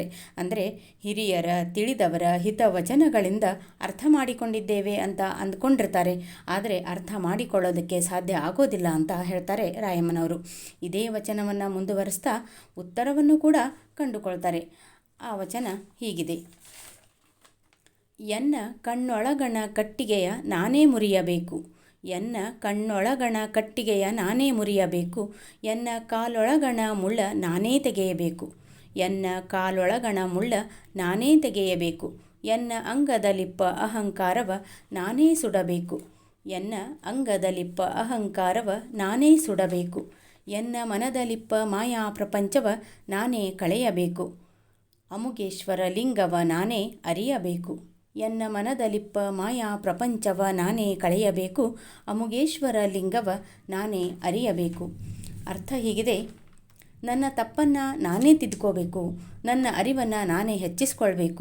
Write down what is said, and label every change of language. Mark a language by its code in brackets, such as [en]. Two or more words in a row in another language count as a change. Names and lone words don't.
[kn] ಅಂದರೆ ಹಿರಿಯರ, ತಿಳಿದವರ ಹಿತವಚನಗಳಿಂದ ಅರ್ಥ ಮಾಡಿಕೊಂಡಿದ್ದೇವೆ ಅಂತ ಅಂದ್ಕೊಂಡಿರ್ತಾರೆ, ಆದರೆ ಅರ್ಥ ಮಾಡಿಕೊಳ್ಳೋದಕ್ಕೆ ಸಾಧ್ಯ ಆಗೋದಿಲ್ಲ ಅಂತ ಹೇಳ್ತಾರೆ ರಾಯಮ್ಮನವರು. ಇದೇ ವಚನವನ್ನು ಮುಂದುವರಿಸ್ತಾ ಉತ್ತರವನ್ನು ಕೂಡ ಕಂಡುಕೊಳ್ತಾರೆ. ಆ ವಚನ ಹೀಗಿದೆ: ಎನ್ನ ಕಣ್ಣೊಳಗಣ ಕಟ್ಟಿಗೆಯ ನಾನೇ ಮುರಿಯಬೇಕು. ಎನ್ನ ಕಣ್ಣೊಳಗಣ ಕಟ್ಟಿಗೆಯ ನಾನೇ ಮುರಿಯಬೇಕು. ಎನ್ನ ಕಾಲೊಳಗಣ ಮುಳ್ಳ ನಾನೇ ತೆಗೆಯಬೇಕು. ಎನ್ನ ಕಾಲೊಳಗಣ ಮುಳ್ಳ ನಾನೇ ತೆಗೆಯಬೇಕು. ಎನ್ನ ಅಂಗದಲಿಪ್ಪ ಅಹಂಕಾರವ ನಾನೇ ಸುಡಬೇಕು. ಎನ್ನ ಅಂಗದಲಿಪ್ಪ ಅಹಂಕಾರವ ನಾನೇ ಸುಡಬೇಕು. ಎನ್ನ ಮನದಲಿಪ್ಪ ಮಾಯಾ ಪ್ರಪಂಚವ ನಾನೇ ಕಳೆಯಬೇಕು. ಅಮುಗೇಶ್ವರ ಲಿಂಗವ ನಾನೇ ಅರಿಯಬೇಕು. ಎನ್ನ ಮನದಲಿಪ್ಪ ಮಾಯಾ ಪ್ರಪಂಚವ ನಾನೇ ಕಳೆಯಬೇಕು. ಅಮುಗೇಶ್ವರ ಲಿಂಗವ ನಾನೇ ಅರಿಯಬೇಕು. ಅರ್ಥ ಹೀಗಿದೆ: ನನ್ನ ತಪ್ಪನ್ನು ನಾನೇ ತಿದ್ಕೋಬೇಕು, ನನ್ನ ಅರಿವನ್ನು ನಾನೇ ಹೆಚ್ಚಿಸ್ಕೊಳ್ಬೇಕು.